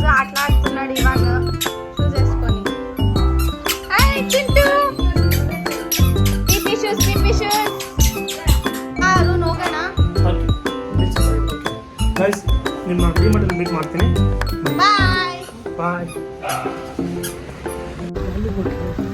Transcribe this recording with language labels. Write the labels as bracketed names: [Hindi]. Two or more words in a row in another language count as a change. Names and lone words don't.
[Telugu] అట్లా ఆడుతున్నాడు ఇవాన్ షూస్ వేసుకొని. చింటూ [English] PP shoes, PP shoes. [Kannada] ಅರುಣ್ ಹೋಗೋಣ. ಗೈಸ್ ನಿಮ್ಮ ಡಿಮಾರ್ಟಲ್ಲಿ ಮೀಟ್ ಮಾಡ್ತೀನಿ. ಬಾಯ್ ಬಾಯ್.